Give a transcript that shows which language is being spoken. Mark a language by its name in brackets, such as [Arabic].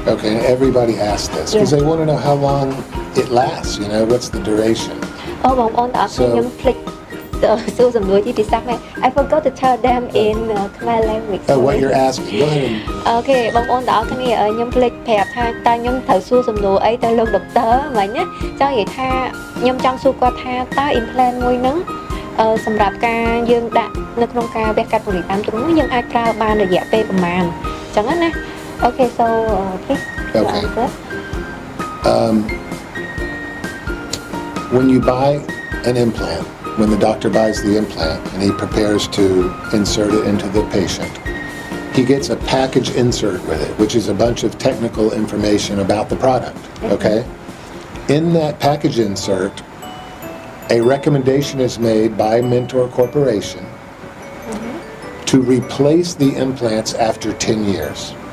[English] Okay, and everybody asks this because they want to know how long it lasts. You know, what's the duration? [Khmer] Oh,បងប្អូនតើខ្ញុំភ្លេចសួរសំណួរជាភាសាខ្មែរ [English] I forgot to tell them in Khmer language. Oh, what you're asking? Go ahead. [Khmer] Okay បងប្អូនតើគ្នាខ្ញុំភ្លេចប្រាប់ថាតើខ្ញុំត្រូវសួរសំណួរអីទៅលោក doctor មិញណាចង់និយាយថាខ្ញុំចង់សួរគាត់ថាតើ implant មួយហ្នឹងសម្រាប់ការយើងដាក់នៅក្នុងការវះកាត់ពង្រីកដើមទ្រូងយើងអាចប្រើបានរយៈពេលប្រហែលអញ្ចឹងណា [English] Okay so please answer when you buy an implant when the doctor buys the implant and he prepares to insert it into the patient he gets a package insert with it which is a bunch of technical information about the product okay in that package insert a recommendation is made by Mentor Corporation to replace the implants after 10 years.